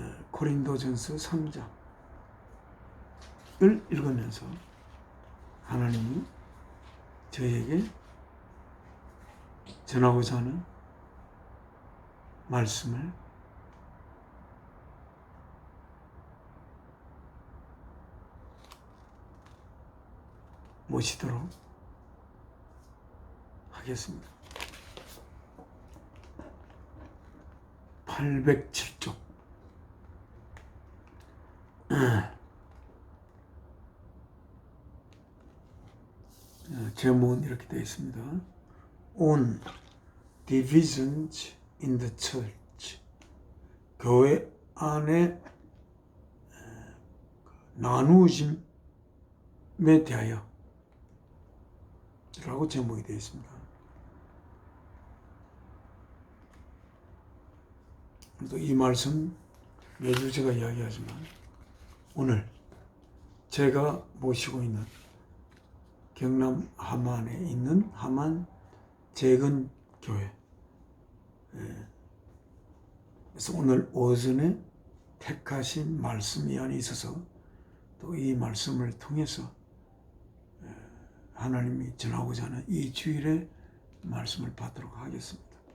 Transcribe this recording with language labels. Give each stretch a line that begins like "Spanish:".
Korean: 고린도전서 3장을 읽으면서 하나님이 저에게 전하고자 하는 말씀을 모시도록 하겠습니다. 807쪽 제목은 이렇게 되어 있습니다.
English: On divisions in the church.
Korean: 교회 안에 나누어짐에 대하여 라고 제목이 되어 있습니다. 그래도 이 말씀 매주 제가 이야기하지만 오늘 제가 모시고 있는 경남 함안에 있는 함안 재건 교회, 그래서 오늘 오전에 택하신 말씀이 안에 있어서 또 이 말씀을 통해서 하나님이 전하고자 하는 이 주일의 말씀을 받도록 하겠습니다.